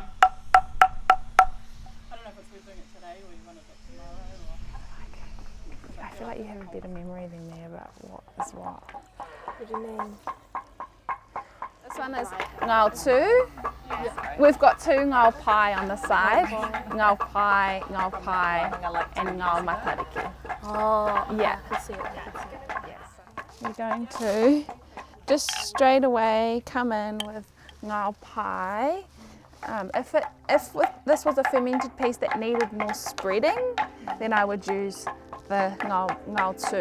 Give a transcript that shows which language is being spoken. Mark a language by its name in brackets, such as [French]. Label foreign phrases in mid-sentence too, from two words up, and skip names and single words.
[English] I don't know if it's worth doing it today or you want to do it tomorrow. I feel like you have a better memory than me about what is what. what do you mean? This one is ngau tu. Yeah. We've got 2 ngau pai on the side. Ngau pai, and ngau matariki. Oh, Yeah. I can see it. We're going to just straight away come in with ngau pai. If this was a fermented piece that needed more spreading, then I would use the ngau tu.